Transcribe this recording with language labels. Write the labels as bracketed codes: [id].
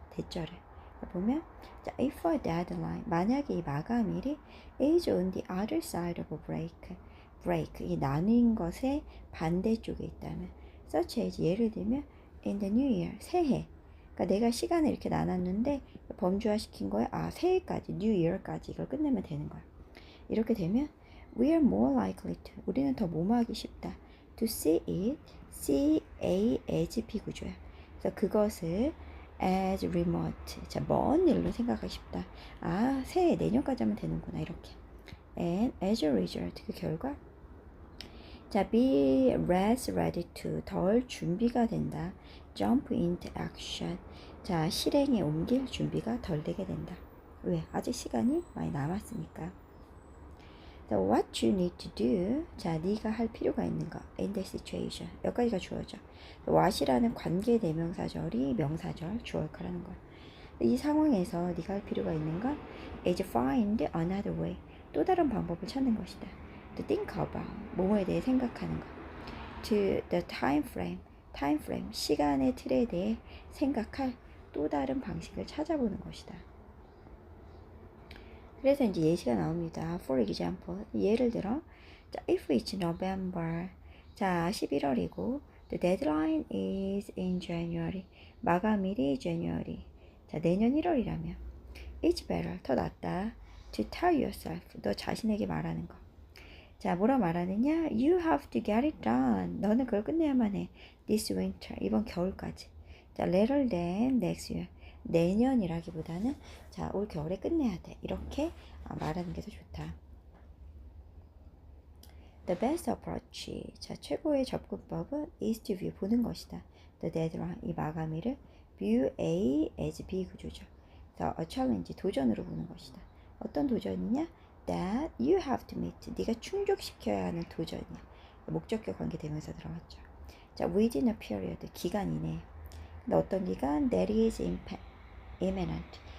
[en] 대절을 보면, 자, if a deadline, 만약에 이 마감일이 is on the other side of a break, [ko] 이 나뉜 것의 반대쪽에 있다면, [en] such as, [ko] 예를 들면 [en] in the new year. 새해. [ko] 그러니까 내가 시간을 이렇게 나눴는데 범주화시킨 거야. 아, 새해까지, new year까지 이걸 끝내면 되는 거야. [en] 이렇게 되면 we are more likely to. [ko] 우리는 더 뭐뭐하기 쉽다. to see it, C-A as 비구조야. 그래서 그것을 as remote. 자, 먼 일로 생각하기 쉽다. 아, 새해 내년까지 하면 되는구나. 이렇게. [en] And as a result, 그 결과 자, be less ready to, [ko] 덜 준비가 된다. [en] jump into action. [ko] 자, 실행에 옮길 준비가 덜 되게 된다. 왜? 아직 시간이 많이 남았으니까. [en] So what you need to do. [ko] 자, 네가 할 필요가 있는 거. [en] In this situation. [ko] 여기까지가 주어져. what이라는 관계 대명사절이 명사절, 주어카라는 거야. 이 상황에서 네가 할 필요가 있는 건 [en] is find another way. [ko] 또 다른 방법을 찾는 것이다. [en] To think about. [ko] 뭐뭐에 대해 생각하는 것. [en] To the time frame. [ko] 시간의 틀에 대해 생각할 또 다른 방식을 찾아보는 것이다. 그래서 이제 예시가 나옵니다. [en] For example, 예를 들어, 자, if it's November, 자, 11월이고, the deadline is in January, 마감일이 January, 자, 내년 1월이라면, it's better, 더 낫다, to tell yourself, [ko] 너 자신에게 말하는 거. [en] 자, 뭐라 말하느냐? You have to get it done. [ko] 너는 그걸 끝내야만 해. [en] This winter, [ko] 이번 겨울까지. [en] 자, later than next year. [ko] 내년이라기보다는 자, 올 겨울에 끝내야 돼. 이렇게 말하는 게 더 좋다. [en] The best approach. [ko] 자, 최고의 접근법은 [en] is to view, [ko] 보는 것이다. [en] The deadline, [ko] 이 마감일을 [en] view A as B 구조죠. [ko] 그래서 [en] a challenge, [ko] 도전으로 보는 것이다. 어떤 도전이냐? [en] That you have to meet. [ko] 네가 충족시켜야 하는 도전이야. 목적격 관계 대명사 들어갔죠. 자, [en] within a period, [ko] 기간 이내. 근데 어떤 기간? [en] That is imminent.